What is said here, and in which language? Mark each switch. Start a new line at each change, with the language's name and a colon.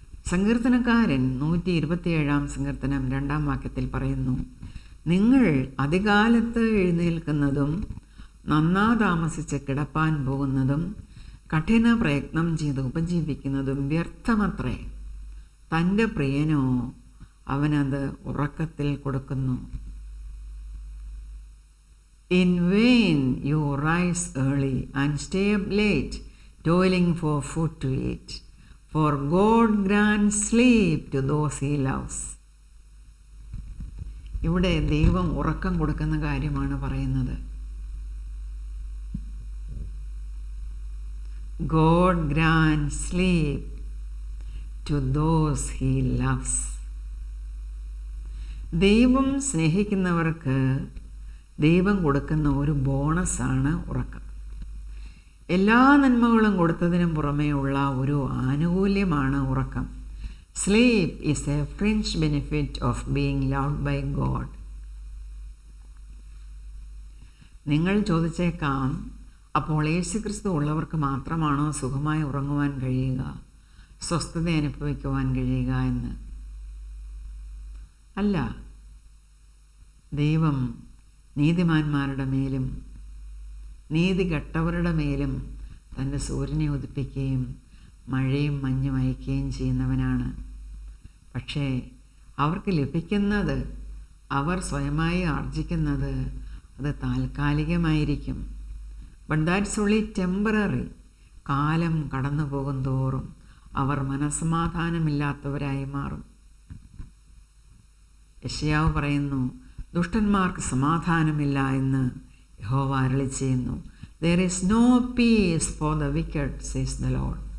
Malayalam: സങ്കീർത്തനക്കാരൻ 127-ാം സങ്കീർത്തനം 2-ാം വാക്യത്തിൽ പറയുന്നു, നിങ്ങൾ അതികാലത്ത് എഴുന്നേൽക്കുന്നതും നന്നാ താമസിച്ച് കിടപ്പാൻ പോകുന്നതും കഠിന പ്രയത്നം ചെയ്ത് ഉപജീവിക്കുന്നതും വ്യർത്ഥമത്രേ. തൻ്റെ പ്രിയനോ അവനത് ഉറക്കത്തിൽ കൊടുക്കുന്നു.
English: In vain you rise early and stay up late, toiling for food to eat, for God grants sleep to those he loves.
Malayalam: ഇവിടെ ദൈവം ഉറക്കം കൊടുക്കുന്ന കാര്യമാണ് പറയുന്നത്.
English: God grants sleep to those he loves.
Malayalam: ദൈവം സ്നേഹിക്കുന്നവർക്ക് ദൈവം കൊടുക്കുന്ന ഒരു ബോണസാണ് ഉറക്കം. എല്ലാ നന്മകളും കൊടുത്തതിനും പുറമേ ഉള്ള ഒരു ആനുകൂല്യമാണ് ഉറക്കം.
English: Sleep is a fringe benefit of being loved by God.
Malayalam: നിങ്ങൾ ചോദിച്ചേക്കാം, അപ്പോൾ യേശുക്രിസ്തു ഉള്ളവർക്ക് മാത്രമാണോ സുഖമായി ഉറങ്ങുവാൻ കഴിയുക, സ്വസ്ഥത അനുഭവിക്കുവാൻ കഴിയുക എന്ന്? അല്ല. ദൈവം നീതിമാന്മാരുടെ മേലും നീതി കെട്ടവരുടെ മേലും തൻ്റെ സൂര്യനെ ഉദിപ്പിക്കുകയും മഴയും മഞ്ഞും അയക്കുകയും ചെയ്യുന്നവനാണ്. പക്ഷേ അവർക്ക് ലഭിക്കുന്നത്, അവർ സ്വയമായി ആർജിക്കുന്നത്, അത് താൽക്കാലികമായിരിക്കും.
English: But that's only temporary.
Malayalam: കാലം കടന്നു പോകും തോറും അവർ മനസ്സമാധാനമില്ലാത്തവരായി മാറും. യെശയ്യാവ് പറയുന്നു, ദുഷ്ടന്മാർക്ക് സമാധാനമില്ല എന്ന് യഹോവ അരുളി ചെയ്യുന്നു.
English: There is no peace for the wicked, says the Lord.